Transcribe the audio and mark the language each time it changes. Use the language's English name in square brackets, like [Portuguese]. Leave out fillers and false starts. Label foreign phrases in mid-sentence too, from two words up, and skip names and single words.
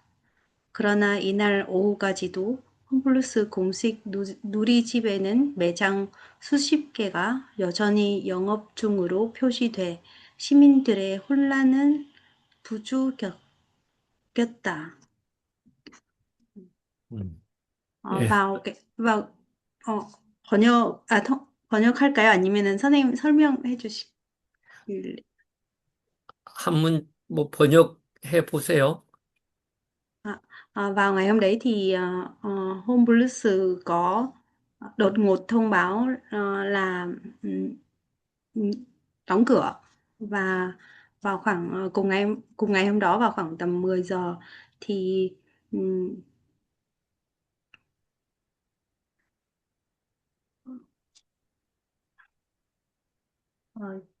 [Korean] 그러나 이날 오후까지도 홈플러스 공식 누리집에는 매장 수십 개가 여전히 영업 중으로 표시돼 시민들의 혼란은 부추겼다. 음. 어, 예. [Vietnamese] vào cái vào 번역할까요? [Korean] 아니면은 선생님 설명해 주실래요? 한문 뭐 번역해 보세요. [Vietnamese] Vào ngày hôm đấy thì Home Plus có đột ngột thông báo là ừm, ừm, đóng cửa và vào khoảng cùng ngày hôm đó vào khoảng tầm 10 giờ thì ừm, ờ,